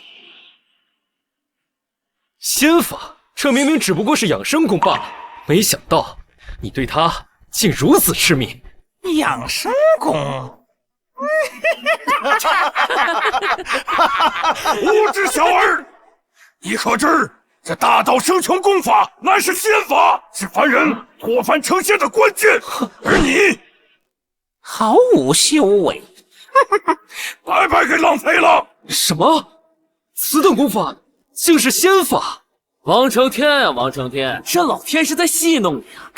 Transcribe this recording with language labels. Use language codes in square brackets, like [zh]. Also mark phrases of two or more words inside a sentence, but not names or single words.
[zh] 仙法，這明明只不過是養生功罷了，沒想到你對他竟如此痴迷。養生功。無知小兒，你可知這大道生穷功法乃是仙法，是凡人脱凡成仙的關鍵。而你毫无修为，白白给浪费了。什么？此等功法竟是仙法？王承天啊，王承天，这老天是在戏弄你啊！